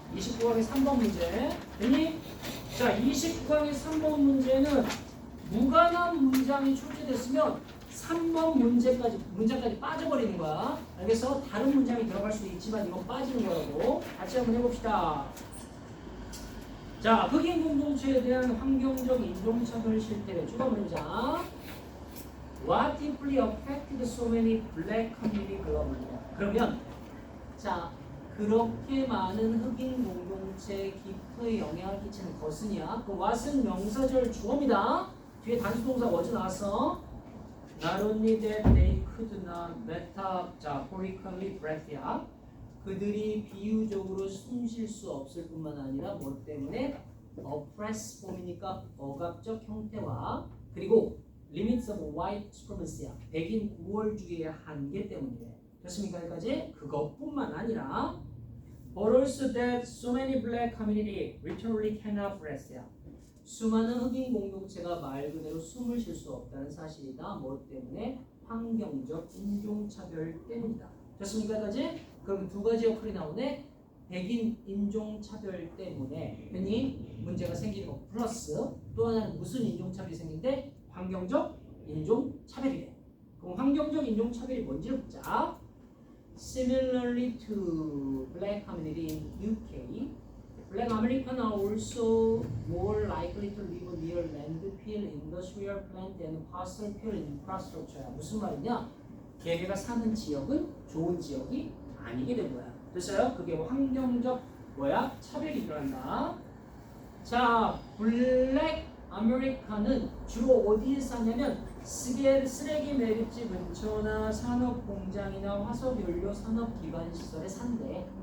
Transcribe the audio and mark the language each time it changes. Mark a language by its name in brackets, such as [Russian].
[Korean] 29강의 3번 문제. 됐니? 자, 29강의 3번 문제는 무관한 문장이 출제됐으면 3번 문장까지 빠져버리는 거야. 알겠어? 다른 문장이 들어갈 수도 있지만 이건 빠지는 거라고. 같이 한번 해봅시다. 자, 흑인 공동체에 대한 환경적 인종차별 실태를 쭉 한번 해보자. [English] What deeply affected so many black community globally? [Korean] 그러면 자, 그렇게 많은 흑인 공동체에 깊이 영향을 끼치는 것은이야. 그 what은 명사절 주어입니다. 뒤에 단수동사 was 나왔어. [English] Not only that they could not metaphorically breath야. [Korean] 그들이 비유적으로 숨 쉴 수 없을 뿐만 아니라 뭐 때문에 oppress 폼이니까 억압적 형태와 그리고 [English] limits of white supremacy [Korean] 야. 백인 우월주의의 한계 때문이래. 됐습니까? 여기까지? 그것뿐만 아니라 [English] but also that so many black community literally cannot breath야. [Korean] 수많은 흑인 공동체가 말 그대로 숨을 쉴 수 없다는 사실이다. 뭐 때문에? 환경적 인종차별 때문이다. 됐습니까? 여기까지? 그럼 두 가지 어플이 나오네. 백인 인종차별 때문에 괜히 문제가 생기는 거 플러스 또 하나는 무슨 인종차별이 생긴데? 환경적 인종차별이래. 그럼 환경적 인종차별이 뭔지를 보자. [English] Similarly to black community in UK, black Americans are also more likely to live near landfill, industrial plant, and fossil fuel infrastructure. [Korean] 무슨 말이냐? 걔네가 사는 지역은 좋은 지역이 아니게 된 거야. 됐어요? 그게 환경적 차별이 일어난다. 자, 블랙 아메리카는 주로 어디에 사냐면 쓰레기 매립지 근처나 산업 공장이나 화석 연료 산업 기반 시설에 산대.